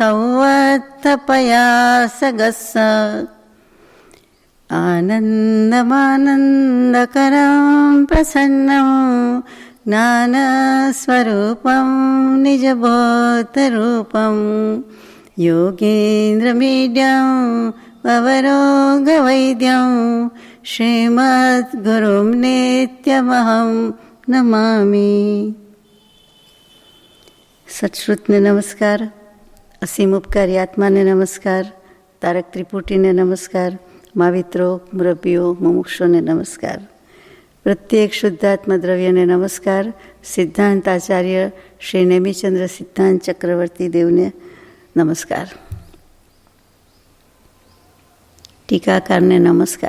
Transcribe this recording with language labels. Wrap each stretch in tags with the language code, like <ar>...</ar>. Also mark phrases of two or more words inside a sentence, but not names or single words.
<sa>संवत्तपयासगस्स आनन्दमानन्दकरं प्रसन्नं ज्ञानस्वरूपं निजबोधरूपं योगीन्द्रमीड्यं भवरोगवैद्यं श्रीमद्गुरुं नित्यमहं नमामि।</sa> <gu>સત્શ્રુતને નમસ્કાર, અસીમ ઉપકારી આત્માને નમસ્કાર, તારક ત્રિપુટીને નમસ્કાર, માવિત્રો, મુરબ્બીઓ, મુમુક્ષોને નમસ્કાર, પ્રત્યેક શુદ્ધાત્મા દ્રવ્યને નમસ્કાર, સિદ્ધાંત આચાર્ય શ્રી નેમિચંદ્ર સિદ્ધાંત ચક્રવર્તી દેવને નમસ્કાર, ટીકાકારને નમસ્કાર.</gu>